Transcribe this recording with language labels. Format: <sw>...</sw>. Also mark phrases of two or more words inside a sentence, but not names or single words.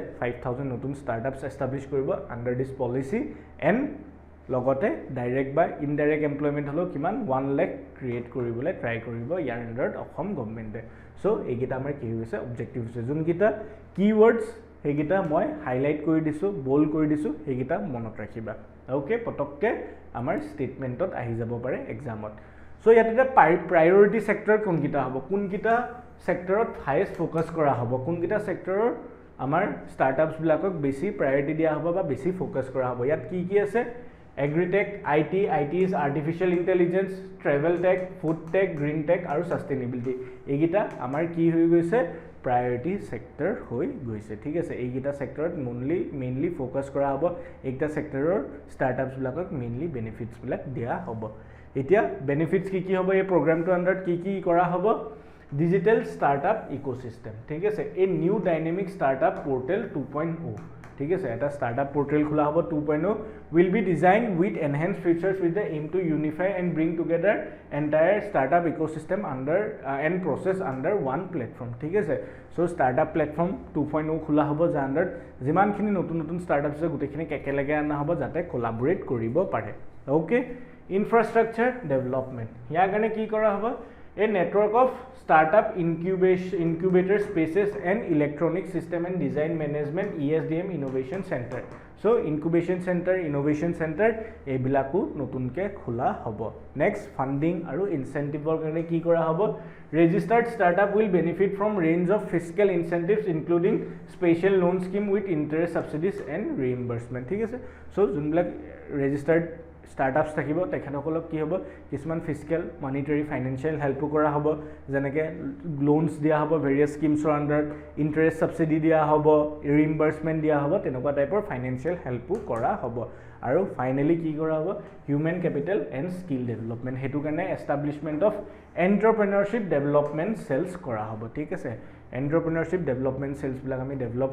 <as>5,000 notun</as> <en>startups establish</en> <as>koribo</as> <en>under this policy and</en> <as>লগতে ডাইৰেক্ট বা</as> <en>indirect employment</en> <as>হলো কিমান 1 লাখ ক্ৰিয়েট কৰিবলৈ ট্ৰাই কৰিব ইয়াৰ আন্ডাৰত অসম গভৰ্নমেণ্টে সো এইগিটা আমাৰ কি হৈছে অবজেক্টিভস যোনগিটা কিৱৰ্ডছ হেগিটা মই হাইলাইট কৰি দিছো বোল্ড কৰি দিছো হেগিটা মনত ৰাখিবা ওকে পটককে আমাৰ ষ্টেটমেন্টত আহি যাব পাৰে এক্সামত সো ইয়াতে</as> <en>priority sector</en> <as>কোনগিটা হ'ব কোনগিটা সেক্টৰত</as> <en>highest focus</en> <as>কৰা হ'ব কোনগিটা সেক্টৰৰ আমাৰ স্টাৰ্টআপস বিলাকক বেছি প্ৰায়োৰিটি দিয়া হ'ব বা বেছি ফোকাস কৰা হ'ব ইয়াত কি কি আছে</as> <en>Agri-tech, IT is artificial intelligence, travel tech, food tech, green tech</en> <as>আৰু sustainability এইগিটা আমাৰ কি হৈ গৈছে</as> <en>priority sector</en> <as>হৈ গৈছে ঠিক আছে এইগিটা সেক্টৰত</as> <en>mainly focus</en> <as>কৰা হ'ব এইগিটা সেক্টৰৰ startups বিলাকক</as> <en>mainly benefits</en> <as>বিলাক দিয়া হ'ব এতিয়া benefits কি হ'ব এই প্ৰগ্ৰামটো আন্ডাৰত কি কৰা হ'ব</as> <en>digital startup ecosystem</en> <as>ঠিক আছে</as> <en>a new dynamic startup portal 2.0</en> <as>ঠিক আছে এটা</as> <en>startup portal</en> <as>খোলা</as> <en>হ'ব 2.0 will be designed with enhanced features with the aim to unify and bring together entire startup ecosystem under and process under one platform</en> <as>ঠিক আছে</as> <en>so startup platform 2.0</en> <as>খোলা হ'ব যাৰ আন্ডাৰত যিমানখিনি নতুন startups আছে গুটেখিনি একেলগে আনা হ'ব যাতে কোলাবৰেট কৰিব পাৰে</as> <en>ওকে infrastructure development</en> <as>ইয়াৰ কাৰণে কি কৰা হ'ব</as> <en>A network of startup incubator spaces and electronic system and design management ESDM innovation center. So incubation center, innovation center</en> <as>এইবিলাক নতুনকৈ খোলা হ'ব.</as> <en>Next, funding</en> <as>aru incentive কাৰণে কি কৰা হ'ব.</as> <en>Registered startup will benefit from range of fiscal incentives including special loan scheme with interest subsidies and reimbursement.</en> <as>ঠিক আছে, so junbla</as> <en>registered startups</en> <as>থাকিব তেখেতসকলক কি হ'ব কিছুমান</as> <en>fiscal monetary financial help</en> <as>কৰা হ'ব যেনেকৈ লোনছ দিয়া হ'ব</as> <en>various schemes</en> <as>আণ্ডাৰত</as> <en>interest subsidy</en> <as>দিয়া হ'ব ৰিইম্বাৰ্সমেণ্ট দিয়া হ'ব তেনেকুৱা টাইপৰ</as> <en>financial help</en> <as>কৰা হ'ব আৰু ফাইনেলি কি কৰা হ'ব</as> <en>human capital and skill development</en> <as>সেইটো কাৰণে</as> <en>establishment of entrepreneurship development cells</en> <as>কৰা হ'ব ঠিক আছে</as> <en>entrepreneurship development</en> <as>চেলছবিলাক আমি ডেভেলপ</as>